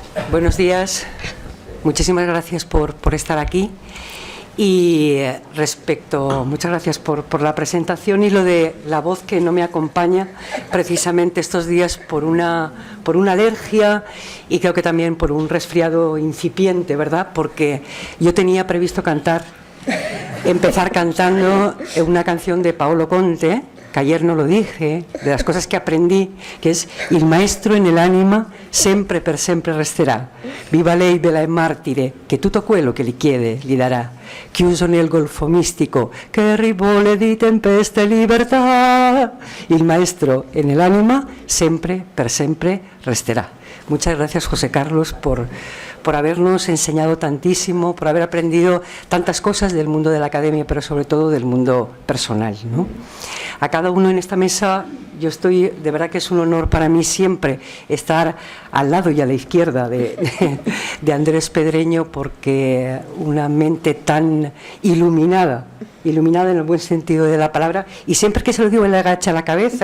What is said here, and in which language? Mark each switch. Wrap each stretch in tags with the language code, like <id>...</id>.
<es>Buenos días, muchísimas gracias por estar aquí. Y muchas gracias por la presentación y lo de la voz, que no me acompaña precisamente estos días por una alergia y creo que también por un resfriado incipiente, ¿verdad? Porque yo tenía previsto empezar cantando una canción de Paolo Conte, que ayer no lo dije, de las cosas que aprendí, que es</es> <it>il maestro nell'anima sempre per sempre resterà, viva lei bella e martire, che tutto quello che gli chiede gli darà, chiuso nel golfo mistico che rivole di tempesta e libertà, il maestro nell'anima sempre per sempre resterà.</it> <es>Muchas gracias, José Carlos, por habernos enseñado tantísimo, por haber aprendido tantas cosas del mundo de la academia, pero sobre todo del mundo personal, ¿no? A cada uno en esta mesa, de verdad que es un honor para mí siempre estar al lado y a la izquierda de Andrés Pedreño, porque una mente tan iluminada en el buen sentido de la palabra, y siempre que se lo digo él agacha la cabeza.</es>